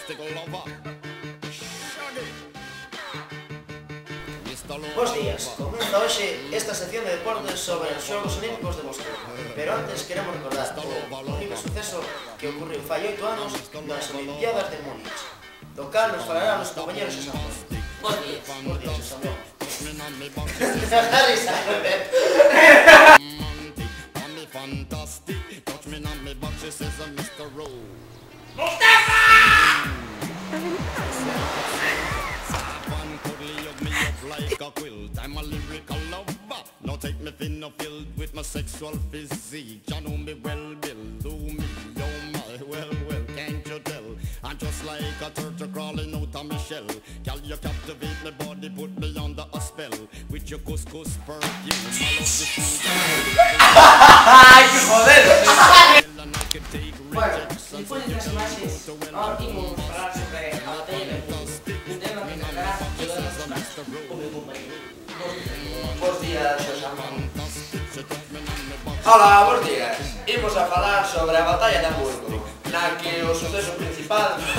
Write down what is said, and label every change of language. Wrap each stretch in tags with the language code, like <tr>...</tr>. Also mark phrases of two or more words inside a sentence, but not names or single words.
<gl>Bos días. Comeza hoxe esta sección de deportes sobre os Xogos Olímpicos de Moscú. Pero antes queremos recordar o horrible suceso que ocorreu fai 8 anos nas Olimpiadas de Múnich, do cal nos falarán os compañeros Xosé Antón. Bos días. Bos días, Xosé Antón.</gl> <en>Fantastic, touch me on me butt, she says I'm Mr. Rowe. ¡Mustafa! One cuddly hug me up like a quilt. I'm a lyrical lover. Now take me thin or filled with my sexual physique. You know me well, Bill. Do me, oh my, well, can't you tell? I'm just like a turtle crawling out of my shell. Girl, you captivate my body, put me under a spell. With your couscous perfume, I love the sweet.</en> <es>¡Ay, qué joder!</es> <gl>Bueno, despois destas imaxes, ahora imos falar sobre a batalla de Hamburgo, un tema que tratará de todas as casas, o meu compañero. Bos días, Xosé Antonio. Hola, bos días. Imos a falar sobre a batalla de Hamburgo, na que o suceso principal</gl>